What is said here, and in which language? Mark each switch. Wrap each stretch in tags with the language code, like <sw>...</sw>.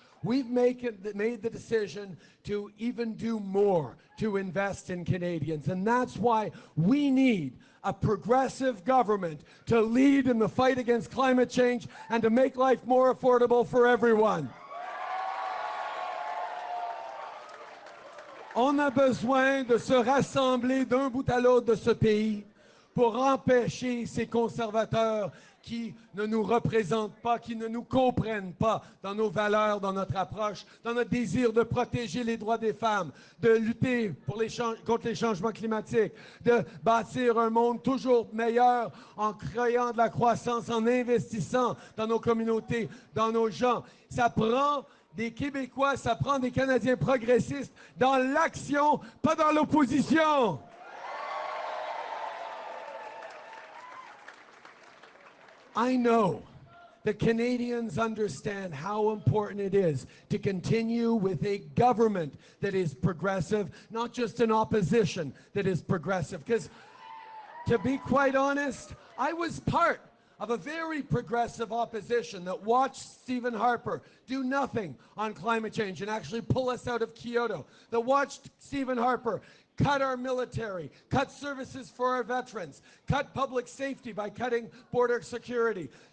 <en>We've made the decision to even do more to invest in Canadians. And that's why we need a progressive government to lead in the fight against climate change and to make life more affordable for everyone.</en> <fr>On a besoin de se rassembler d'un bout à l'autre de ce pays pour empêcher ces conservateurs qui ne nous représentent pas, qui ne nous comprennent pas dans nos valeurs, dans notre approche, dans notre désir de protéger les droits des femmes, de lutter contre les changements climatiques, de bâtir un monde toujours meilleur en créant de la croissance, en investissant dans nos communautés, dans nos gens. Ça prend des Québécois, ça prend des Canadiens progressistes dans l'action, pas dans l'opposition.</fr> <en>I know that Canadians understand how important it is to continue with a government that is progressive, not just an opposition that is progressive. Because, to be quite honest, I was part of a very progressive opposition that watched Stephen Harper do nothing on climate change and actually pull us out of Kyoto, that watched Stephen Harper cut our military, cut services for our veterans, cut public safety by cutting border security,</en>